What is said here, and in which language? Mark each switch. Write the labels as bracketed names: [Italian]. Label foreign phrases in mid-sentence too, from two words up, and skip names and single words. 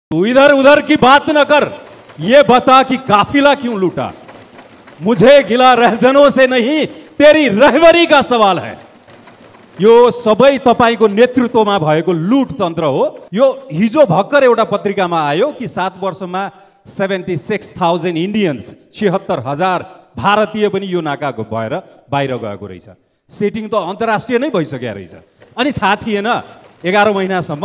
[Hindi] तू इधर उधर की बात न कर, ये बता कि काफिला क्यों लूटा। मुझे गिला रहजनों से नहीं, तेरी रहबरी का सवाल है। [Nepali] यो सबै तपाईको नेतृत्वमा भएको लुट तन्त्र हो। यो हिजो भर्खर एउटा पत्रिकामा आयो कि 7 वर्षमा 76,000 इन्डियन्स, 76,000 भारतीय पनि यो नाकाको भएर बाहिर गएको रहेछ। सेटिङ त अन्तर्राष्ट्रिय नै भइसक्यो रहेछ। अनि थाहा थिएन 11 महिनासम्म।